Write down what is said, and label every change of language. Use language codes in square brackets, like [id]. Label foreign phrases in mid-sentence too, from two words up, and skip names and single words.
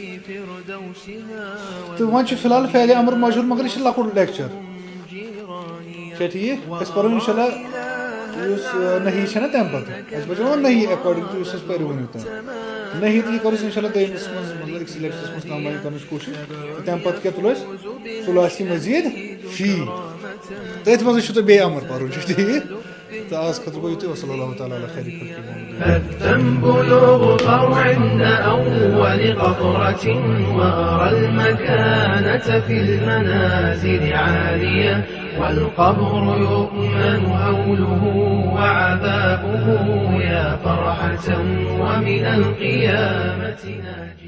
[ks] تہٕ وۄنۍ چھُ فِلحال فعلِ اَمر مشہوٗر مگر یہِ چھِ لۄکُٹ لیکچَر چھا ٹھیٖک أسۍ پَرو [ar] اِنشاء اللہ [ks] یُس نہی چھےٚ نا تَمہِ پَتہٕ اَسہِ پَزِ وۄنۍ نہی [en] according to [ks] یُس اَسہِ پَرِ وٕنیُک تام نہی تہٕ یہِ کَرو أسۍ [ar] اِنشاء اللہ [ks] دوٚیمِس منٛز مطلب أکسٕے لیکچَرَس منٛز کَمباین کَرنٕچ کوٗشِش تہٕ تَمہِ پَتہٕ کیٛاہ تُلو أسۍ [ar] ثُلاثی مزیٖد فی [ks] تٔتھۍ منٛزٕے چھُو تۄہہِ بیٚیہِ اَمر پَرُن چھُ ٹھیٖک تہٕ آز خٲطرٕ گوٚو یُتُے [ar] وصلی اللہ تعالیٰ علیٰ خیرِ خلقہِ الذنب بلوغ فرع أول قطرة وأرى المكانة في المنازل عالية والقبر يؤمن هوله وعذابه يا فرحة ومن القيامة